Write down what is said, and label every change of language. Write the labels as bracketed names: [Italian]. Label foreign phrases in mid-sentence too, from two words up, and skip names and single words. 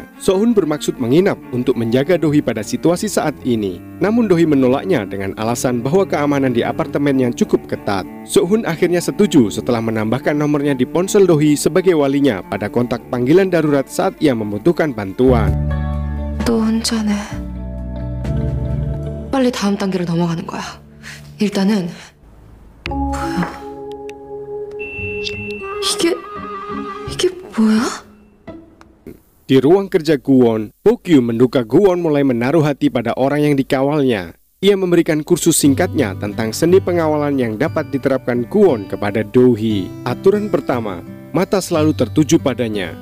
[Indonesian] So-hun bermaksud menginap untuk menjaga Do-hee pada situasi saat ini. Namun Do-hee menolaknya dengan alasan bahwa keamanan di apartemennya cukup ketat. So-hun akhirnya setuju setelah menambahkan nomornya di ponsel Do-hee sebagai walinya pada kontak panggilan darurat saat ia membutuhkan bantuan. [Korean] 또 혼자네. 빨리 다음 단계로 넘어가는 거야. 일단은 뭐야? 이게 뭐야? [Indonesian] Di ruang kerja Kwon, Bokyu menduga Kwon mulai menaruh hati pada orang yang dikawalnya. Ia memberikan kursus singkatnya tentang seni pengawalan yang dapat diterapkan Kwon kepada Do-hee. Aturan pertama, mata selalu tertuju padanya.